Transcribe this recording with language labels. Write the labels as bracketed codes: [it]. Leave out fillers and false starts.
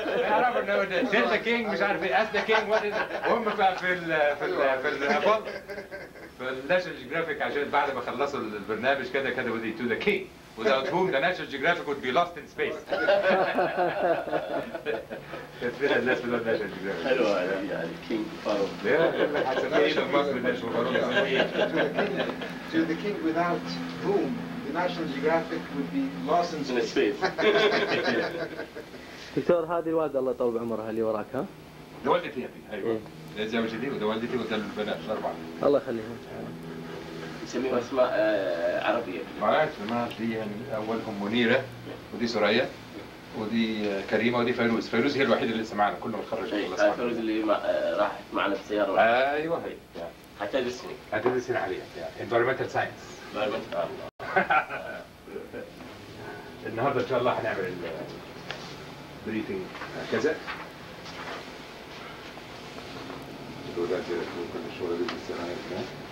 [ar] عرف انه دلتا كينج مش عارف ايه اسدا كينج وهم في الابولو في الناشونال جيوغرافيك عشان بعد ما خلصوا البرنامج كده كتبوا دي تو ذا كينج [en] without whom the National Geographic would be lost in space. [ar] كانت فيها الناس بتوع الناشونال جيوغرافيك. حلوة يعني كينج فاروق. هتسميه ايه بالمصري الناس فاروق يسميه ايه؟ [en] To the king without whom the National Geographic would be lost in [ar] من [en] space. [ar] سبيس. دكتور هذه الوالدة الله يطول بعمرها اللي وراك ها؟ ده والدتي ايوه. ده زوجتي دي وده والدتي وده البنات الاربعه. الله يخليهم. نسميهم اسماء عربية. معاك دي يعني اولهم منيره ودي سوريا ودي كريمه ودي فيروز. فيروز هي الوحيده اللي لسه معنا كلهم اتخرجوا. فيروز اللي راحت معنا في السيارة. ايوه هي هتدرسني. هتدرسين عليها environmental science. النهارده ان شاء الله هنعمل بريفنج كذا. كل الشغل اللي لسه هنعمله.